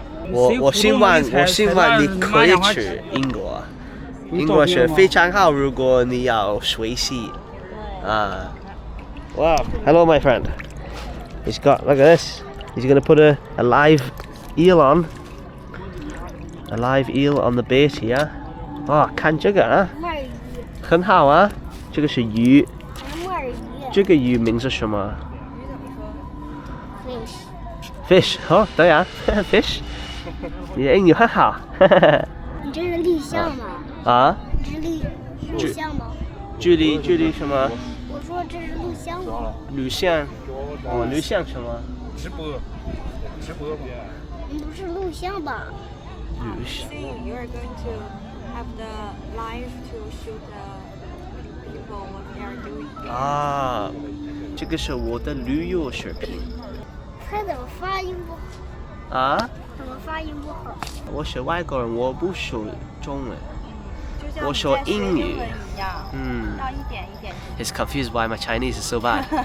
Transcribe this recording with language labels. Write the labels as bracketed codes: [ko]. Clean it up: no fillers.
[zh] 我希望你可以去英国，英国是非常好，如果你要学习啊。 [en] Wow, hello my friend. He's got, look at this. He's going to put a live eel on. A live eel on the bait here. [zh] 哇，看这个啊，很好啊，这个是鱼。这个鱼名是什么？Fish， 哦，对啊，fish。你的英语很好。你这是录像吗？啊？这是录像吗？距离什么？我说这是录像吗？录像。哦，录像什么？直播。不是录像吧？录像。 [en] You are going to have the live to shoot the people what they are doing. [zh] 啊，这个是我的旅游视频。他怎么发音不好？啊？怎么发音不好？我是外国人，我不说中文，我说英语。嗯。要一点一点。 [en] He's confused why my Chinese is so bad.